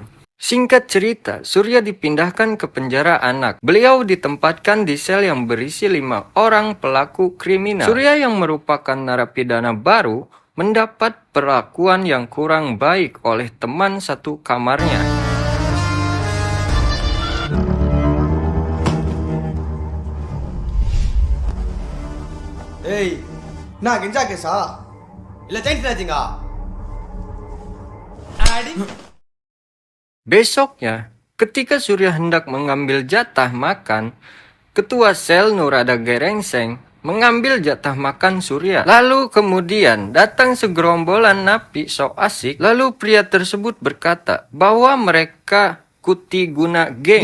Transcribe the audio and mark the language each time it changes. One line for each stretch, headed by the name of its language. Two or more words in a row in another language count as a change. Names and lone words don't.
Indonesian: Singkat cerita, Surya dipindahkan ke penjara anak. Beliau ditempatkan di sel yang berisi 5 orang pelaku kriminal. Surya yang merupakan narapidana baru mendapat perlakuan yang kurang baik oleh teman satu kamarnya.
Tamil: ஏய் நான் கெஞ்சா கேஸா இல்ல சைல்ட் ராஜிங்கா அடி
Indonesian: Besoknya, ketika Surya hendak mengambil jatah makan, ketua sel Nurada Gerengseng mengambil jatah makan Surya. Lalu kemudian datang segerombolan napi sok asik. Lalu pria tersebut berkata bahwa mereka Kutiguna Geng.